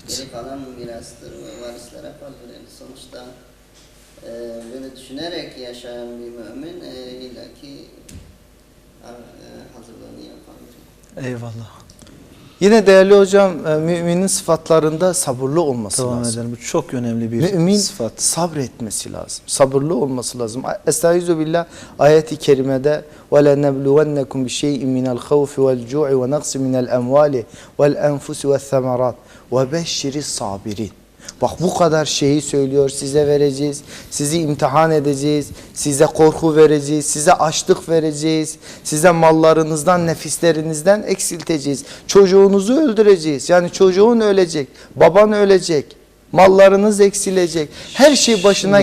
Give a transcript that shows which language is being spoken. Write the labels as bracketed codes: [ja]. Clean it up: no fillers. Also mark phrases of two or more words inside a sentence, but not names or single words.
[tr] Geri kalan mirastır ve varislere kalır. Yani sonuçta böyle düşünerek yaşayan bir mümin illaki hazırlığını yapar. Eyvallah. Yine değerli hocam müminin sıfatlarında sabırlı olması Devam lazım. edelim. Bu çok önemli bir Mümin sıfat. sabretmesi lazım. Sabırlı olması lazım. [ar] أستعيذ بالله [tr] ayeti kerimede [ar] وَلَنَبْلُوَنَّكُمْ بِشَيْءٍ مِنَ الْخَوْفِ وَالْجُوعِ وَنَقْصٍ مِنَ الْاَمْوَالِ وَالْاَنْفُسِ وَالثَّمَرَاتِ وَبَشِّرِ الصَّابِرِينَ. [tr] Bak bu kadar şeyi söylüyor, size vereceğiz, sizi imtihan edeceğiz, size korku vereceğiz, size açlık vereceğiz, size mallarınızdan, nefislerinizden eksilteceğiz, çocuğunuzu öldüreceğiz. Yani çocuğun ölecek, baban ölecek, mallarınız eksilecek, her şey başına